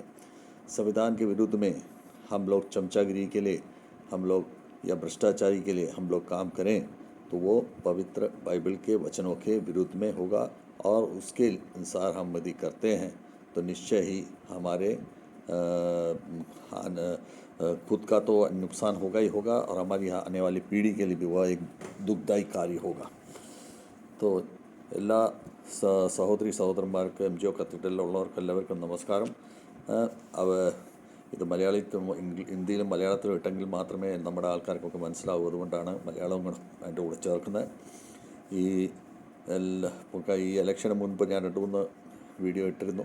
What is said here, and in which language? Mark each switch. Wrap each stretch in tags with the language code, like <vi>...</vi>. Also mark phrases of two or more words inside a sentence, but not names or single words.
<hi>संविधान के विरुद्ध में हम लोग चमचागिरी के लिए हम लोग या भ्रष्टाचारी के लिए हम लोग काम करें तो वो पवित्र बाइबल के वचनों के विरुद्ध में होगा और उसके अनुसार हम यदि करते हैं तो निश्चय ही हमारे खुद का तो नुकसान होगा ही होगा और हमारी आने वाली पीढ़ी के लिए भी वह एक दुखदायी कार्य होगा।</hi> <ml>तो എല്ലാ സഹോദരി സഹോദരന്മാർക്ക് എംജിഒ കത്തീഡ്രലിലുള്ളവർക്ക് എല്ലാവർക്കും നമസ്കാരം. ഇത് ഹിന്ദിയിലും മലയാളത്തിലും ഇട്ടെങ്കിൽ മാത്രമേ നമ്മുടെ ആൾക്കാർക്കൊക്കെ മനസ്സിലാവൂ. അതുകൊണ്ടാണ് മലയാളവും കൂടെ അതിൻ്റെ കൂടെ ചേർക്കുന്നത്. ഈ ഇലക്ഷന് മുൻപ് ഞാൻ 2-3 വീഡിയോ ഇട്ടിരുന്നു.</ml>